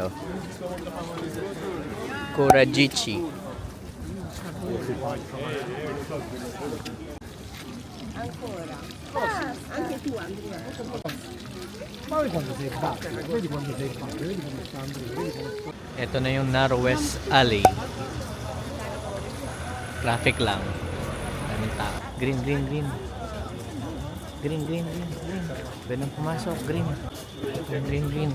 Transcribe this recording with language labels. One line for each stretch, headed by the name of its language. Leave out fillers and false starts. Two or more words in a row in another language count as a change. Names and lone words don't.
Italian: Kurajichi. Ancora. Anche tu Andrea. Ma vedi quanto sei fatto, vedi quanto sei fatto, vedi come sta Andrea, vedi come sta.
Filipino: Ito na yung Northwest Alley. Traffic lang. Daming tao. Green, green, green. Green, green, green, green. Pwede nang pumasok. Green. Green, green, green.